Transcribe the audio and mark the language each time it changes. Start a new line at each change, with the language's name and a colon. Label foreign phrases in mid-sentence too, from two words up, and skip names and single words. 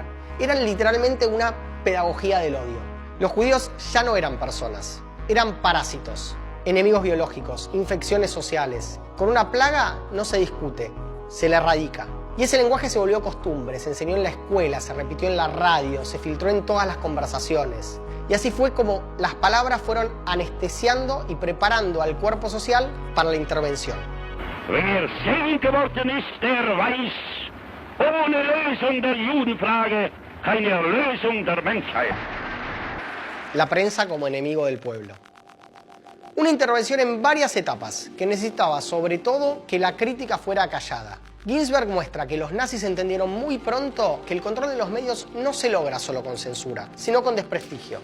Spanish: Eran literalmente una pedagogía del odio. Los judíos ya no eran personas, eran parásitos, enemigos biológicos, infecciones sociales. Con una plaga no se discute, se la erradica. Y ese lenguaje se volvió costumbre, se enseñó en la escuela, se repitió en la radio, se filtró en todas las conversaciones. Y así fue como las palabras fueron anestesiando y preparando al cuerpo social para la intervención.
German: Wer selig geworden ist, der weiß, ohne Lösung der Judenfrage keine Erlösung der Menschheit.
Spanish: La prensa como enemigo del pueblo. Una intervención en varias etapas, que necesitaba sobre todo que la crítica fuera acallada. Ginsberg muestra que los nazis entendieron muy pronto que el control de los medios no se logra solo con censura, sino con desprestigio.